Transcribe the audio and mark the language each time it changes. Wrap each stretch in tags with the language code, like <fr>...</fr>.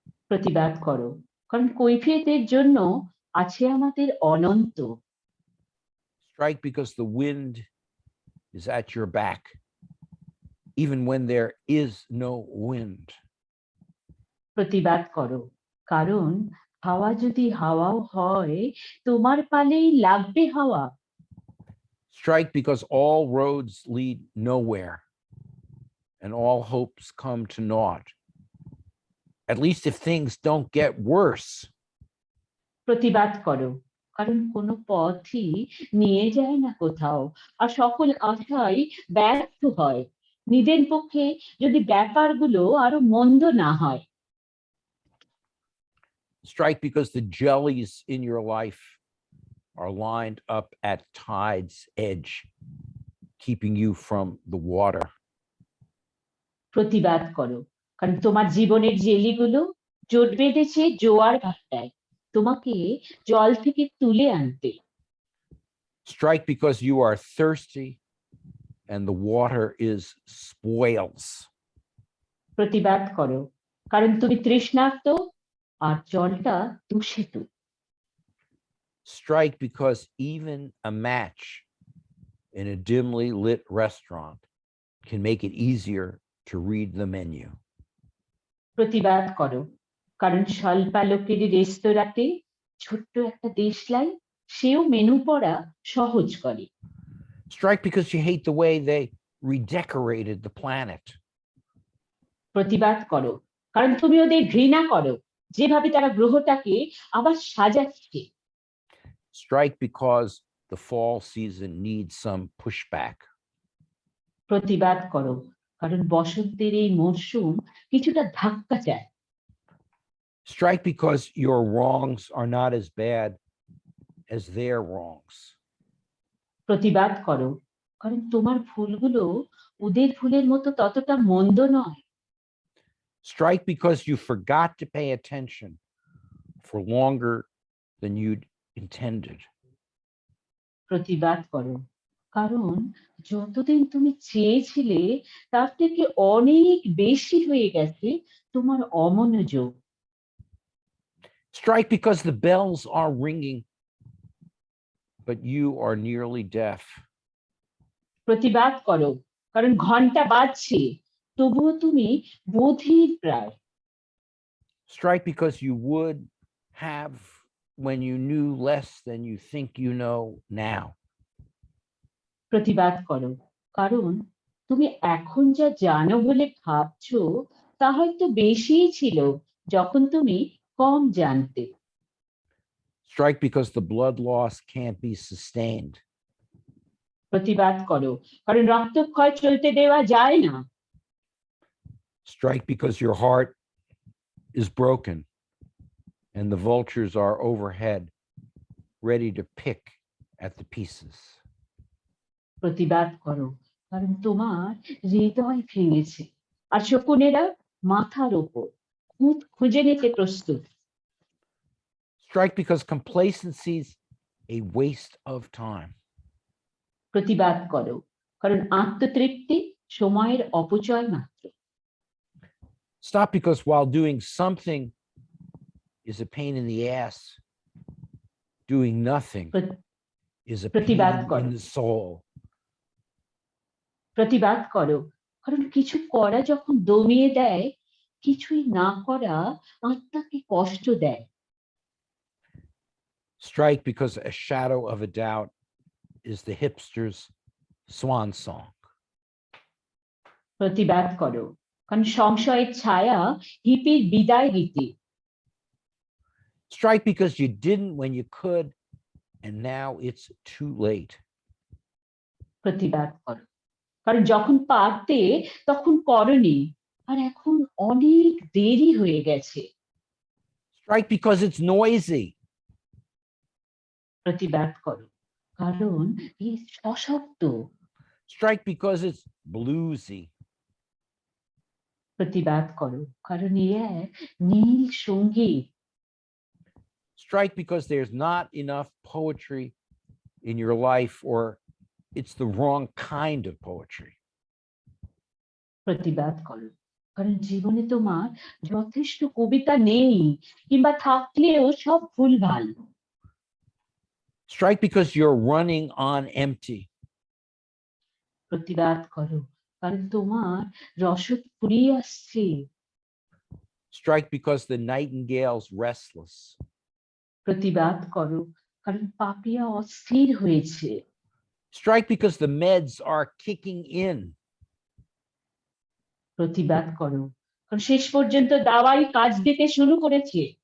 <bn>প্রতিবাদ করো, কারণ কৈফিয়তের জন্য আছে আমাদের অনন্ত।</bn> <en>Strike because the wind is at your back, even when there is no wind.</en> <bn>প্রতিবাদ করো, কারণ হাওয়া যদি হাওয়াও হয়, তোমার পালেই লাগবে হাওয়া।</bn> <en>Strike because all roads lead nowhere and all hopes come to naught, at least if things don't get worse.</en> <bn>প্রতিবাদ করো, কারণ কোনো পথই নিয়ে যায় না কোথাও, আর সকল আশাই ব্যর্থ হয়, নিজের পক্ষে যদি ব্যাপারগুলো আরো মন্দ না হয়।</bn> <en>Strike because the jellies in your life are lined up at tide's edge, keeping you from the water.</en> <bn>প্রতিবাদ করো, কারণ তোমার জীবনের জেলিগুলো জোট বেঁধেছে জোয়ার ভাটায়, তোমাকে জল থেকে তুলে আনতে।</bn> <en>Strike because you are thirsty and the water is spoils.</en> <bn>প্রতিবাদ করো, কারণ তুমি তৃষ্ণার্ত আর জলটা দূষিত।</bn> <en>Strike because even a match in a dimly lit restaurant can make it easier to read the menu.</en> <bn>প্রতিবাদ করো, কারণ স্বল্পালোকের রেস্তোরাঁতে ছোট্ট একটা দেশলাই সেও মেনু পড়া সহজ করে।</bn> <en>Strike because you hate the way they redecorated the planet.</en> <bn>প্রতিবাদ করো, কারণ তুমি ওদের ঘৃণা করো, যেভাবে তারা গ্রহটাকে আবার সাজাচ্ছে।</bn> <en>Strike because the fall season needs some pushback.</en> <bn>প্রতিবাদ করো, কারণ বসন্তের এই মরশুম কিছুটা ধাক্কা চায়।</bn> <en>Strike because your wrongs are not as bad as their wrongs.</en> <bn>প্রতিবাদ করো, কারণ তোমার ভুলগুলো ওদের ভুলের মতো ততটা মন্দ নয়।</bn> <en>Strike because you forgot to pay attention for longer than you'd intended.</en> <bn>প্রতিবাদ করো, কারণ যতদিন তুমি চেয়েছিলে তার থেকে অনেক বেশি হয়ে গেছে তোমার অমনোযোগ।</bn> <en>Strike because the bells are ringing, but you are nearly deaf.</en> <bn>প্রতিবাদ করো, কারণ ঘন্টা বাজছে, তবুও তুমি বধির প্রায়।</bn> <en>Strike because you would have when you knew less than you think you know now.</en> <bn>প্রতিবাদ করো, কারণ তুমি এখন যা জানো বলে ভাবছো তা হয়তো বেশিই ছিল যখন তুমি কম জানতে।</bn> <en>Strike because the blood loss can't be sustained.</en> <bn>প্রতিবাদ করো, কারণ রক্তক্ষয় চলতে দেওয়া যায় না।</bn> <en>Strike because your heart is broken and the vultures are overhead, ready to pick at the pieces.</en> <bn>প্রতিবাদ করো, কারণ তোমার হৃদয় ভেঙেছে, আর শকুনেরা মাথার ওপর খুঁজে নিতে প্রস্তুত।</bn> <en>Strike because complacency's a waste of time.</en> <bn>প্রতিবাদ করো, কারণ আত্মতৃপ্তি সময়ের অপচয় মাত্র।</bn> <en>Stop because while doing something is a pain in the ass, doing nothing is a</en> <bn>প্রতিবাদ</bn> <en>pain</en> <bn>করো,</bn> <en>in the soul.</en> <bn>প্রতিবাদ করো, কারণ কিছু করা যখন দমিয়ে দেয়, কিছুই না করা আত্মাকে কষ্ট দেয়।</bn> <en>Strike because a shadow of a doubt is the hipster's swan song.</en> <bn>প্রতিবাদ করো, কারণ সংশয়ের ছায়া হিপির বিদায় গীতি।</bn> <en>Strike because you didn't when you could, and now it's too late.</en> <bn>প্রতিবাদ করো, কারণ যখন পারতে তখন করনি, আর এখন অনেক দেরি হয়ে গেছে।</bn> <en>Strike because it's noisy.</en> <bn>প্রতিবাদ করো, কারণ এই সশব্দ।</bn> <en>Strike because it's bluesy.</en> <bn>প্রতিবাদ করো, কারণ এই এক নীল সঙ্গীত।</bn> <en>Strike because there's not enough poetry in your life, or it's the wrong kind of poetry.</en> <bn>প্রতিবাদ করো, কারণ জীবনে তোমার যথেষ্ট কবিতা নেই, কিংবা থাকলেও সব ভুলভাল।</bn> <en>Strike because you're running on empty.</en> <bn>প্রতিবাদ করো, কারণ তোমার রসদ ফুরিয়ে আসছে।</bn> <en>Strike because the nightingale's restless.</en> <bn>প্রতিবাদ করো, কারণ পাপিয়া অস্থির হয়েছে।</bn> <en>Strike because the meds are kicking in.</en> <bn>প্রতিবাদ করো, কারণ শেষ পর্যন্ত দাওয়াই কাজ দিতে শুরু করেছে।</bn>